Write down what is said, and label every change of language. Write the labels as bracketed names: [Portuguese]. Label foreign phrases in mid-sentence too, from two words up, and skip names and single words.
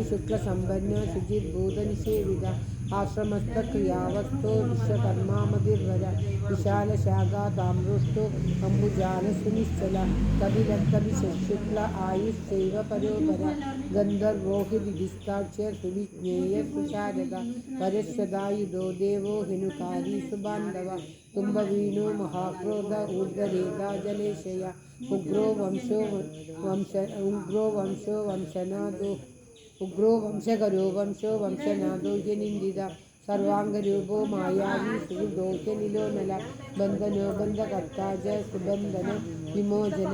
[Sanskrit] शुक्लसम्पन्न शुचिर्भूतनिषेविता आश्रमस्थक्रियावस्थो विश्वकर्मामतिर्वर विशालशाखा ताम्रोष्टो अम्बुजालसुनिश्चल कपिलकपिशुक्ल आयुश्चैव परोपर गन्धर्वो विधिस्ताच्य सुविज्ञेय सुशारद परश्वदायुधो देवो हिनुकारी सुबान्धव तुम्बवीणो महाक्रोध ऊर्ध्वरेता जलेशय ഉഗ്രോ വംശകരോ വംശോ വംശനാഥോ യനിന്ദിത സർവാംഗരൂപോ മായാവി സുഹൃദോഹ്യനിലോനല ബന്ധനോ ബന്ധകർത്താജ സുബന്ധന വിമോചന